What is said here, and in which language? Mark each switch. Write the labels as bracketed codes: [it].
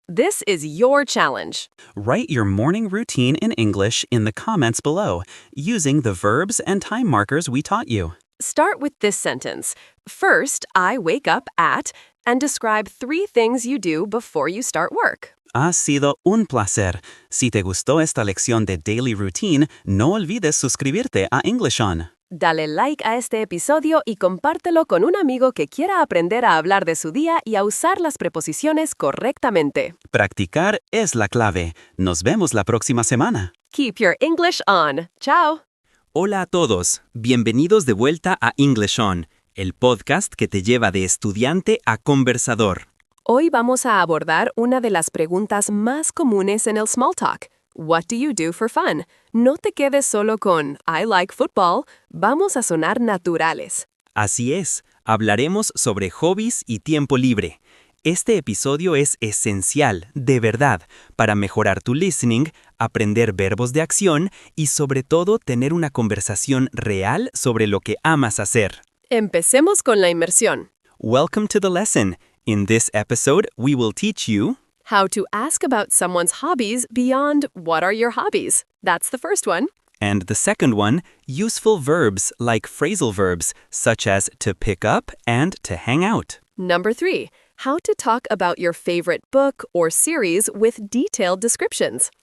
[en] This is your challenge. Write your morning routine in English in the comments below, using the verbs and time markers we taught you. Start with this sentence. First, I wake up at, and describe 3 things you do before you start work. [es] Ha sido un placer. Si te gustó esta lección de daily routine, no olvides suscribirte a InglishOn. Dale like a este episodio y compártelo con un amigo que quiera aprender a hablar de su día y a usar las preposiciones correctamente. Practicar es la clave. Nos vemos la próxima semana. [en] Keep your English on. Ciao. [es] Hola a todos, bienvenidos de vuelta a InglishOn, el podcast que te lleva de estudiante a conversador. Hoy vamos a abordar una de las preguntas más comunes en el small talk. [en] What do you do for fun? [es] No te quedes solo con [en] I like football. [es] Vamos a sonar naturales. Así es, hablaremos sobre hobbies y tiempo libre. Este episodio es esencial, de verdad, para mejorar tu listening, aprender verbos de acción y sobre todo tener una conversación real sobre lo que amas hacer. Empecemos con la inmersión. [en] Welcome to the lesson. In this episode, we will teach you How to ask about someone's hobbies beyond what are your hobbies? That's the first one. and the second one, useful verbs like phrasal verbs such as to pick up and to hang out. Number 3, how to talk about your favorite book or series with detailed descriptions.